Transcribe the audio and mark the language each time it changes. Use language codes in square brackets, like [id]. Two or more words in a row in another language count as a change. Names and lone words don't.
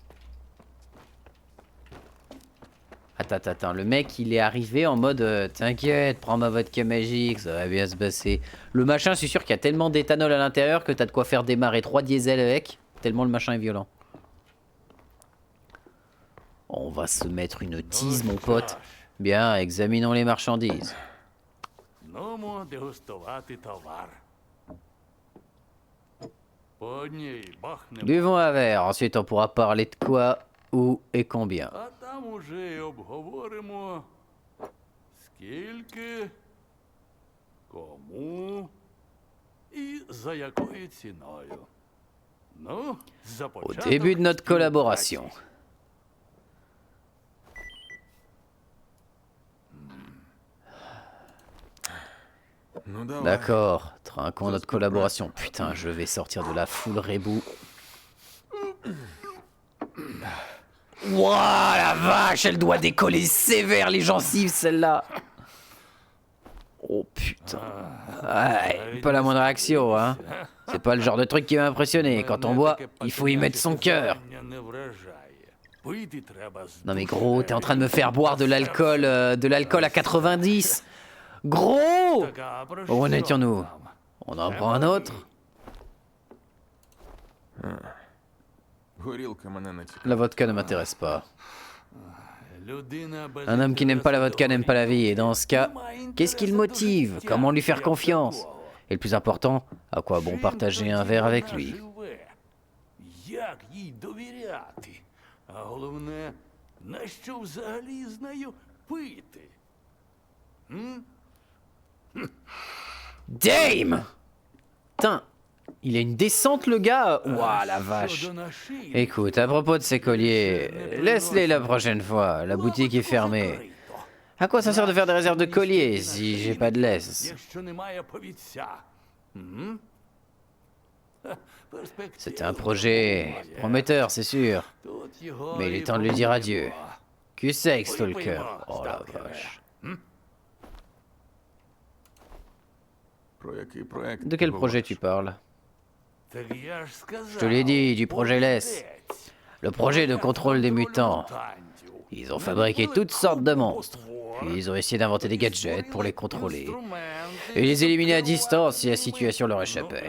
[fr] Attends, le mec il est arrivé en mode t'inquiète, prends ma vodka magique, ça va bien se passer. Le machin, je suis sûr qu'il y a tellement d'éthanol à l'intérieur que t'as de quoi faire démarrer 3 diesels avec, tellement le machin est violent. On va se mettre une tease, mon pote. Bien, examinons les marchandises. [uk] Нумо дегустувати товар. По одній бахнемо. [fr] Buvons un verre, ensuite on pourra parler de quoi, où et combien. [uk] А там уже й обговоримо, скільки, кому і за якою ціною. Ну, за [fr] Au [uk] початок [fr] début de notre [uk] співпраці. [fr] collaboration. [uk] Ну давай. [fr] D'accord, trinquons notre collaboration. Putain, je vais sortir de la foule rebou. Wouah, la vache, elle doit décoller sévère les gencives, celle-là. Oh putain. Ouais, pas la moindre réaction, hein. C'est pas le genre de truc qui va impressionner. Quand on boit, il faut y mettre son cœur. Non mais gros, t'es en train de me faire boire de l'alcool à 90. Gros! Où en étions-nous? On en prend un autre? [uk] Горілка мене не цікавить. [fr] La vodka ne m'intéresse pas. Un homme qui n'aime pas la vodka n'aime pas la vie. Et dans ce cas, qu'est-ce qui le motive? Comment lui faire confiance? Et le plus important, à quoi bon partager un verre avec lui? [uk] Як їй довіряти? А головне, на що взагалі з нею пити? [fr] Damn! Putain, il a une descente le gars. Ouah la vache. [uk] Щодо нашивки, [fr] Écoute, à propos de ces colliers, laisse-les la prochaine fois. La boutique est fermée. À quoi ça sert de faire des réserves de colliers si j'ai pas de laisse? [uk] якщо немає повідця. [fr] C'était un projet prometteur, c'est sûr. Mais il est temps de lui dire adieu. Que c'est, Stalker? Oh la vache. [uk] Про який проект? [fr] De quel projet tu parles? Je te l'ai dit, du projet LES. Le projet de contrôle des mutants. Ils ont fabriqué toutes sortes de monstres. Puis ils ont essayé d'inventer des gadgets pour les contrôler. Et les éliminer à distance si la situation leur échappait.